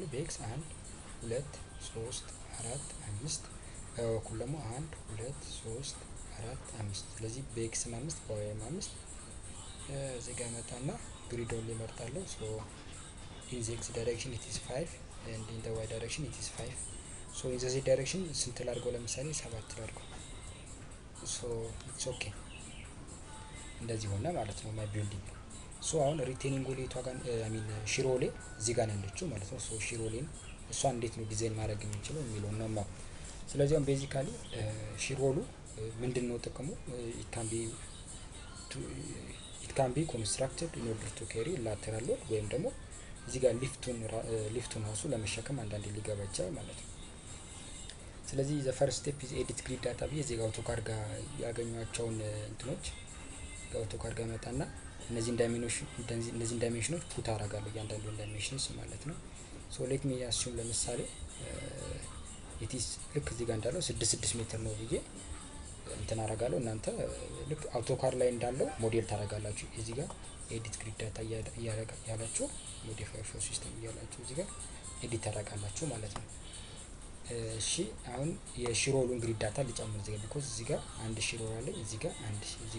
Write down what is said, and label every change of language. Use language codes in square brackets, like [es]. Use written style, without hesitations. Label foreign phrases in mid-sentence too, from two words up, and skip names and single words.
[am] በኤክስ 1 2 3 4 5 በኩል ደግሞ 1 2 3 4 5 ስለዚህ በኤክስ 5 በዋይም 5 እዚህ ጋር መጣና ግሪዶን ሊመርጣለሁ። ሶ [en] in the x direction it is 5 and in the y direction it is 5 so in the z direction [am] ስንት ላድርገው ለምሳሌ 7 ላድርገው። ሶ [en] it's okay [am] እንደዚህ ሆነ ማለት ነው [en] my building። [am] ሶ አሁን ሪቴኒንግ ወሌቷ ጋር [en] I mean [am] ሽሮሌ እዚህ ጋር ነው ያለችው ማለት ነው። ሶ ሽሮሌን እሷ እንዴት ነው ዲዛይን ማድረግ የምንችለው የሚለው ነው ማለት። ስለዚህ አሁን ቤዚካሊ ሽሮሉ ምንድነው ጥቅሙ? [en] it can be constructed in order to carry lateral load [am] ወይም ደግሞ እዚህ ጋር ሊፍቱን ራሱ ለመሸከም አንዳንዴ ሊገባ ይችላል ማለት ነው። ስለዚህ [en] the first step is edit grid data [am] ብዬ እዚህ ጋር አውቶካድ ጋር ያገኟቸውን እንትኖች አውቶካድ ጋር መጣና እነዚህ ዳይሜንሽኖች ፑት አደርጋለሁ እያንዳንዱን ዳይሜንሽንስ ማለት ነው። ሶ [en] let me assume [am] ለምሳሌ [en] it is [am] ልክ እዚህ ጋር እንዳለው 6 ሜትር ነው ብዬ እንትን አደርጋለሁ። እናንተ ልክ አውቶካድ ላይ እንዳለው ሞዴል ታደርጋላችሁ። እዚህ ጋር [en] edit grid data [am] ያላችሁ [en] modify for [am] ሲስተም ያላችሁ እዚህ ጋር ኤዲት ታደርጋላችሁ ማለት ነው። እሺ አሁን የሽሮሉን [en] grid data [am] ሊጨምር እዚህ ጋር ቢኮዝ እዚህ ጋር አንድ ሽሮል አለ እዚህ ጋር አንድ እዚህ